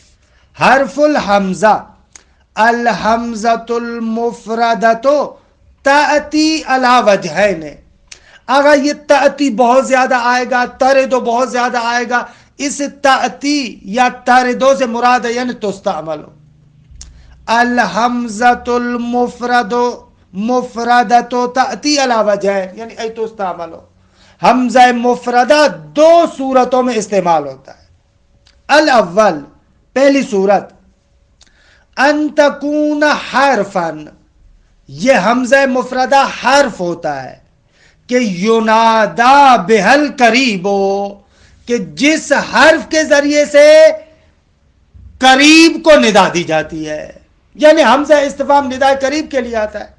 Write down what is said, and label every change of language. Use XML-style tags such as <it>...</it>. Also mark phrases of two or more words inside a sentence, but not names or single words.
<ar>حرف الحمزہ الحمزۃ المفردۃ تأتی علی وجہین</ar> <ur>اگر یہ تأتی بہت زیادہ آئے گا، تردو بہت زیادہ آئے گا، اس تأتی یا تردو سے مراد ہے یعنی تستعمل.</ur> <ar>الحمزۃ المفردۃ تأتی علی وجہین یعنی ای تستعمل.</ar> <ur>حمزہ مفردہ دو صورتوں میں استعمال ہوتا ہے. الاول پہلی صورت</ur> <ar>ان تکون حرفا</ar> <ur>یہ حمزہ مفردہ حرف ہوتا ہے کہ</ur> <ar>ینادا بہل قریب</ar> <ur>کہ جس حرف کے ذریعے سے قریب کو ندا دی جاتی ہے، یعنی حمزہ استفہام ندا قریب کے لیے آتا ہے.</ur>